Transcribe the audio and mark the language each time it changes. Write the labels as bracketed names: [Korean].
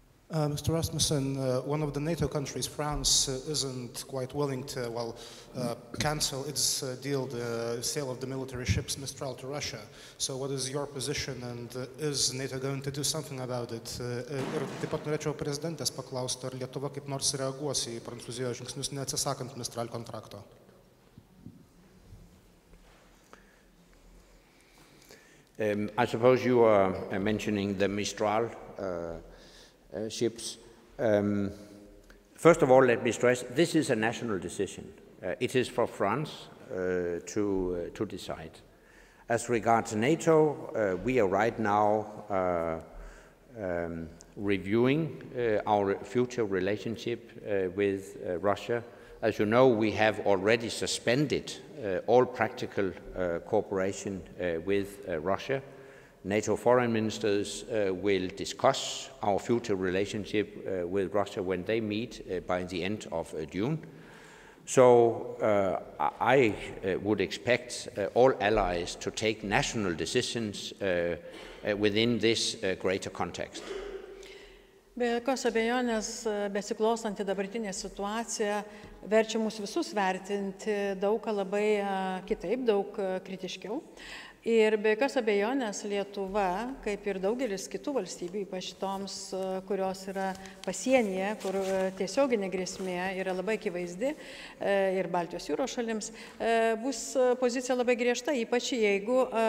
[English] Mr. Rasmussen, one of the NATO countries, France, isn't quite willing to, cancel its deal, the sale of the military ships Mistral to Russia. So what is your position, and is NATO going to do something about it? [Lithuanian] Ir taip pat norėčiau prezidentės paklausti, ar Lietuva kaip nors reaguos į Prancūzijos žingsnius neatsisakant Mistral kontrakto? [English] I suppose you are mentioning the Mistral ships. First of all, let me stress, this is a national decision. It is for France to decide. As regards NATO, we are right now reviewing our future relationship with Russia. As you know, we have already suspended all practical cooperation with Russia. NATO foreign ministers will discuss our future relationship with Russia when they meet by the end of June. So I would expect all allies to take national decisions within this greater context. [Lithuanian] Be jokios abejonės, besiklostanti dabartinė situacija verčia mus visus vertinti daug labai kitaip, daug kritiškiau. Ir be jokios abejonės Lietuva, kaip ir daugelis kitų valstybių, ypač toms, kurios yra pasienyje, kur tiesioginė grėsmė yra labai akivaizdi, ir Baltijos jūros šalims, bus pozicija labai griežta, ypač jeigu